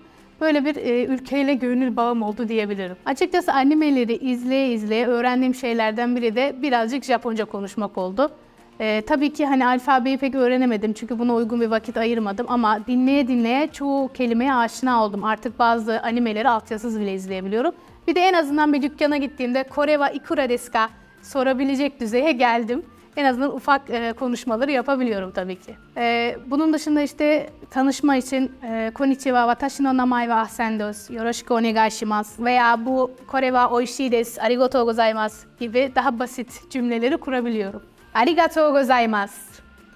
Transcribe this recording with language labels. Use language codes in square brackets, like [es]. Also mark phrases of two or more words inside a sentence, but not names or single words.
[tr] Böyle bir ülkeyle gönül bağım oldu diyebilirim. Açıkçası animeleri izleye izleye öğrendiğim şeylerden biri de birazcık Japonca konuşmak oldu. Tabii ki hani alfabeyi pek öğrenemedim çünkü buna uygun bir vakit ayırmadım ama dinleye dinleye çoğu kelimeye aşina oldum. Artık bazı animeleri altyazısız bile izleyebiliyorum. Bir de en azından bir dükkana gittiğimde [ja] "これはいくらですか?" [tr] sorabilecek düzeye geldim. En azından ufak konuşmaları yapabiliyorum tabii ki. Bunun dışında işte tanışma için [ja] "こんにちは、私の名前はAhsenです、よろしくお願いします" [tr] veya bu [ja] "これは美味しいです、ありがとうございます" [tr] gibi daha basit cümleleri kurabiliyorum. [ja] ありがとうございます.